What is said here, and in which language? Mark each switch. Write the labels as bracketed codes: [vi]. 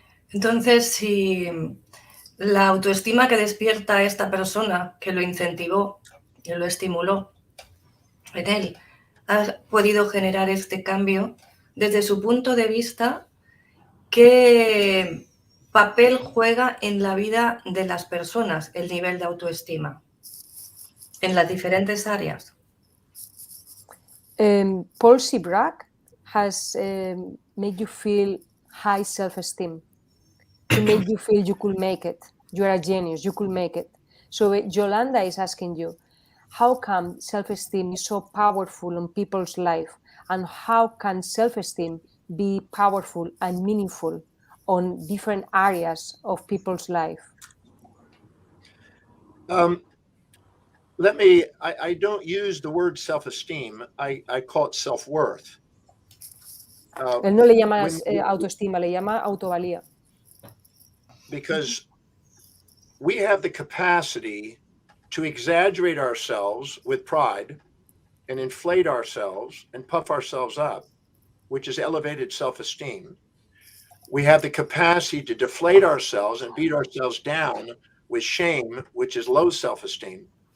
[es] Entonces, si la autoestima que despierta esta persona, que lo incentivó, que lo estimuló en él, ha podido generar este cambio desde su punto de vista? ¿Qué papel juega en la vida de las personas el nivel de autoestima en las diferentes áreas? [en] Paul Brack has made you feel high self-esteem. He made you feel you could make it. You are a genius. You could make it. So Yolanda is asking you, how come self-esteem is so powerful in people's life, and how can self-esteem be powerful and meaningful on different areas of people's life? I don't use the word self-esteem. I call it self-worth. [es] Él no le llama autoestima, le llama autovalía. [en] Because we have the capacity to exaggerate ourselves with pride and inflate ourselves and puff ourselves up, which is elevated self-esteem. We have the capacity to deflate ourselves and beat ourselves down with shame, which is low self-esteem.